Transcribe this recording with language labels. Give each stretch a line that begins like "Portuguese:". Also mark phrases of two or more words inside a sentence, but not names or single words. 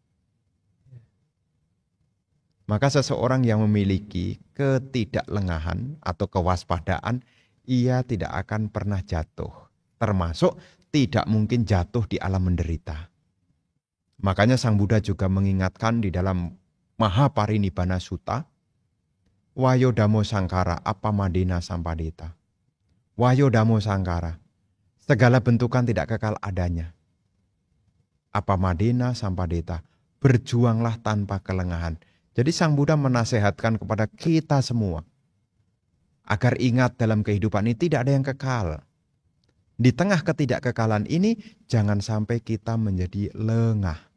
Indonesian: Maka seseorang yang memiliki ketidaklengahan atau kewaspadaan, ia tidak akan pernah jatuh. Termasuk tidak mungkin jatuh di alam menderita. Makanya Sang Buddha juga mengingatkan di dalam Mahaparinibbana Sutta,
Pali: Wayo Dhammo Sangkara Appamadena Sampadeta. Wayo Dhammo Sangkara,
Indonesian: segala bentukan tidak kekal adanya.
Pali: Appamadena Sampadeta,
Indonesian: berjuanglah tanpa kelengahan. Jadi Sang Buddha menasehatkan kepada kita semua agar ingat dalam kehidupan ini tidak ada yang kekal. Di tengah ketidakkekalan ini jangan sampai kita menjadi lengah.